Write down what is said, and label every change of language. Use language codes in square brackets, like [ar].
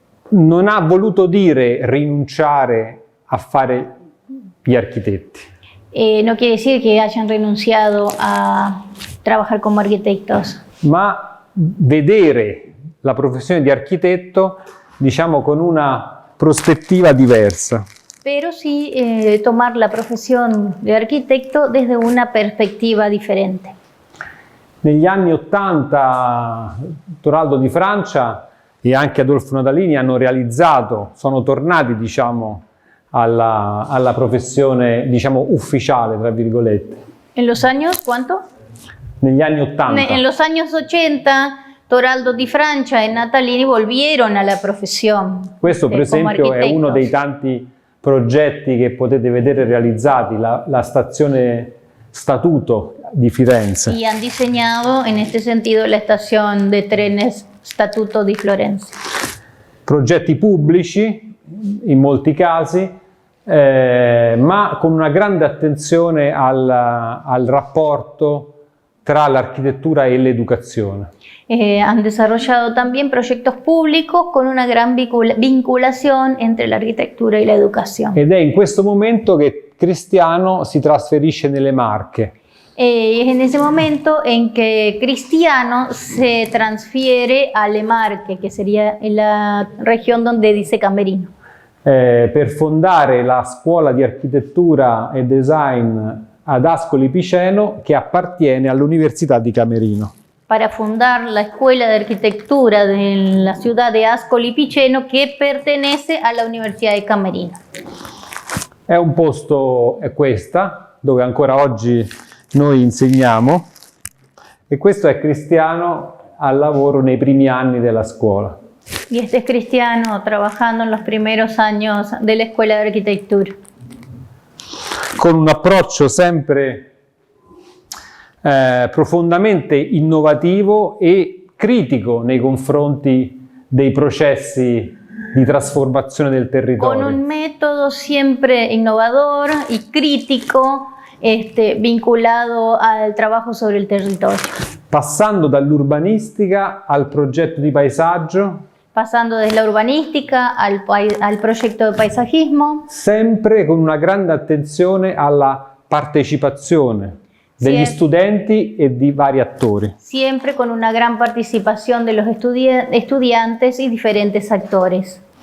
[it] Non ha voluto dire rinunciare a fare gli architetti. [es] No quiere decir que hayan renunciado a trabajar como arquitectos. [it] Ma vedere la professione di architetto, diciamo, con una prospettiva diversa. [es] Pero sí tomar la profesión de arquitecto desde una perspectiva diferente. [it] Negli anni '80 Toraldo di Francia e anche Adolfo Natalini sono tornati, diciamo, alla professione, diciamo, ufficiale, tra virgolette. [es] ¿En los años cuánto? [it] Negli anni '80. [es] En los años 80, Toraldo di Francia e Natalini volvieron a la profesión. [it] Questo, per esempio, è uno dei tanti progetti che potete vedere realizzati, la stazione Statuto di Firenze. [es] Y han diseñado en este sentido la estación de trenes Statuto di Florencia. [it] Progetti pubblici, in molti casi, ma con una grande attenzione al rapporto tra l'architettura e l'educazione. [es] Han desarrollado también proyectos públicos con una gran vinculación entre la arquitectura y la educación. [it] Ed è in questo momento che Cristiano si trasferisce nelle Marche. [es] Es en ese momento en que Cristiano se transfiere a Le Marche, que sería en la región donde dice Camerino. [it] Per fondare la scuola di architettura e design ad Ascoli Piceno, che appartiene all'Università di Camerino. [es] Para fundar la Escuela de Arquitectura de la ciudad de Ascoli Piceno, che pertenece alla Università di Camerino. [it] È un posto, è questa, dove ancora oggi noi insegniamo, e questo è Cristiano al lavoro nei primi anni della scuola. [es] Y este es Cristiano trabajando en los primeros años de la Escuela de Arquitectura. [it] Con un approccio sempre profondamente innovativo e critico nei confronti dei processi di trasformazione del territorio. [es] Con un método siempre innovador y crítico, vinculado al trabajo sobre el territorio. [it] Passando dall'urbanistica al progetto di paesaggio. [es] Pasando desde la urbanística al proyecto de paisajismo. [it] Sempre con una grande attenzione alla partecipazione. degli studenti e di vari attori. [es] Siempre con una gran participación de los estudiantes y diferentes actores.